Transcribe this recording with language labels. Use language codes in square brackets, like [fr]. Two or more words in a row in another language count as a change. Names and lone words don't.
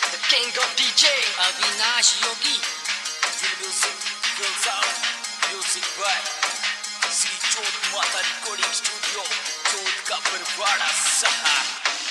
[en] king of DJ अविनाश योगी Real music, real sound, music by श्री चोट माता रिकॉर्डिंग स्टूडियो चोट का परवाड़ा सहा।